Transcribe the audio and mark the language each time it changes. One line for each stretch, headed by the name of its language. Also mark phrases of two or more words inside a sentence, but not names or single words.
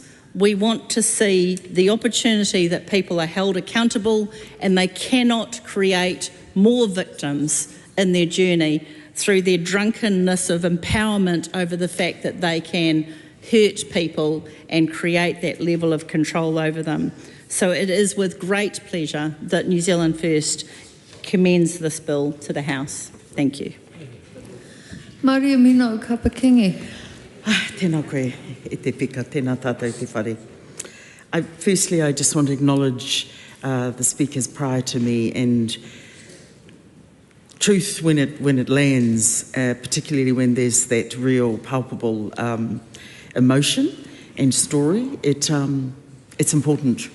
English: We want to see the opportunity that people are held accountable, and they cannot create more victims in their journey through their drunkenness of empowerment over the fact that they can hurt people and create that level of control over them. So it is with great pleasure that New Zealand First commends this bill to the House. Thank you. Maria Mino Kapakingi.
Māori: Tēnā koe, e te pika, tēnā tātou te whare.
English: Firstly, I just want to acknowledge the speakers prior to me, and truth when it lands, particularly when there's that real palpable emotion and story, it's important.